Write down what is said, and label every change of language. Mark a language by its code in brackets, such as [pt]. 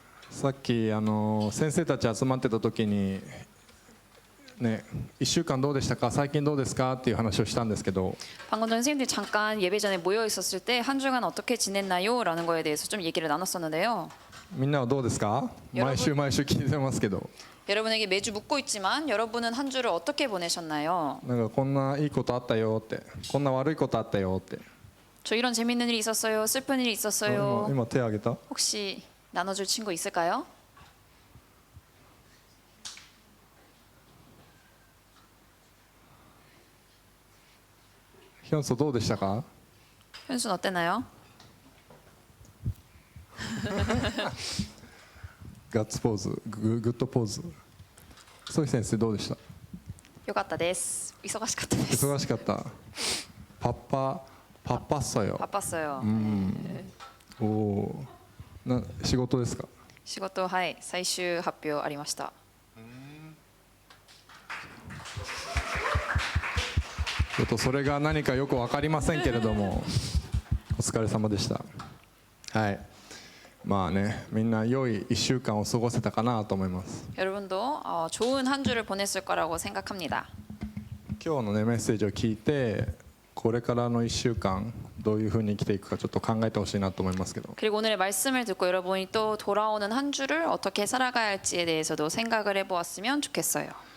[ja] さっき先生たち集まってた時にね、1週間どうでしたか、最近どうですかっていう話をしたんですけど、 [ko] 방금 전 선생님들이 잠깐 예배 전에 모여 있었을 때 한 주간 어떻게 지냈나요? 라는 거에 대해서 좀 얘기를 나눴었는데요. [ja] みんなはどうですか？毎週毎週聞いてますけど、 [ko] 여러분에게 매주 묻고 있지만 여러분은 한 주를 어떻게 보내셨나요? [ja] なんかこんないいことあったよって、こんな悪いことあったよって。 [ko] 저 이런 재밌는 일이 있었어요. 슬픈 일이 있었어요. [ja] 今手挙げた？ [ko] 혹시 나눠줄 친구 있을까요? [ja] ヒョンソどうでしたか？ [ko] 현수는 어땠나요? [ja] ガッツポーズ、グッドポーズ。ソイ先生どうでした？ 요갔다 데스. 忙しかったです. 忙しかった。 [ko] パッパッソよ。 바빴어요. [ja] おお。仕事ですか？仕事はい最終発表ありました. ちょっとそれが何かよく分かりませんけれどもお疲れ様でした。はい、まあね、みんな良い1週間を過ごせたかなと思います。 [ko] 여러분도 좋은 한 주를 보냈을 거라고 생각합니다. [ja] 今日のねメッセージを聞いてこれからの1週間どういうふうに生きていくかちょっと考えてほしいなと思いますけど、 [ko] 그리고 오늘의 말씀을 듣고 여러분이 또 돌아오는 한 주를 어떻게 살아가야 할지에 대해서도 생각을 해보았으면 좋겠어요.